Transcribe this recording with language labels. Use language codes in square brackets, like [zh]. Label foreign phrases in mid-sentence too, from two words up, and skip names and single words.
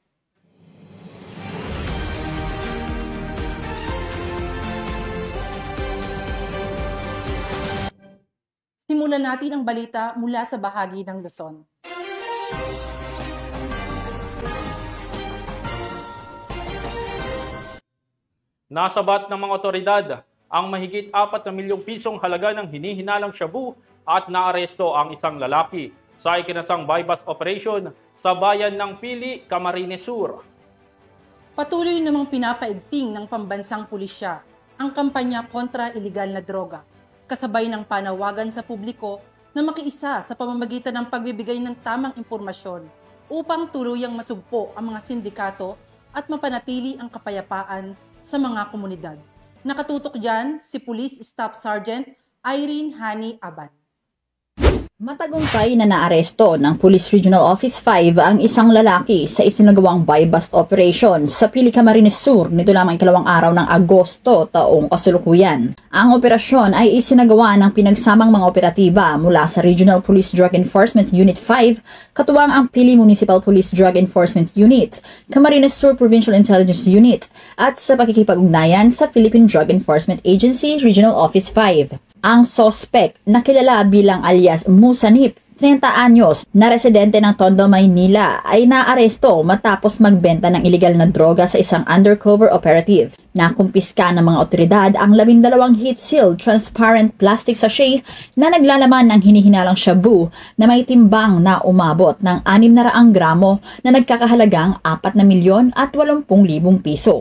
[tl] Simulan natin ang balita mula sa bahagi ng Luzon. Nasabat ng mga otoridad ang mahigit 4 na milyong pisong halaga ng hinihinalang shabu at naaresto ang isang lalaki sa ikinasang [en] buy-bust operation [tl] sa bayan ng Pili, Camarines Sur. Patuloy namang pinapaigting ng pambansang pulisya ang kampanya kontra iligal na droga, kasabay ng panawagan sa publiko na makiisa sa pamamagitan ng pagbibigay ng tamang impormasyon upang tuluyang masugpo ang mga sindikato at mapanatili ang kapayapaan sa mga komunidad. Nakatutok dyan si Police Staff Sergeant Irene Hani Abad. Matagumpay na naaresto ng Police Regional Office 5 ang isang lalaki sa isinagawang [en] buy-bust operation [tl] sa Pili, Camarines Sur nito lamang ikalawang araw ng Agosto taong kasalukuyan. Ang operasyon ay isinagawa ng pinagsamang mga operatiba mula sa Regional Police Drug Enforcement Unit 5, katuwang ang Pili Municipal Police Drug Enforcement Unit, Camarines Sur Provincial Intelligence Unit, at sa pakikipag-ugnayan sa Philippine Drug Enforcement Agency Regional Office 5. Ang suspect na kilala bilang alias Musanip, 30 anyos, na residente ng Tondo, Maynila, ay naaresto matapos magbenta ng iligal na droga sa isang [en] undercover operative. [tl] Nakumpiska ng mga otoridad ang 12 [en] heat-sealed transparent plastic sachet [tl] na naglalaman ng hinihinalang shabu na may timbang na umabot ng 600 gramo na nagkakahalagang 4,080,000 piso.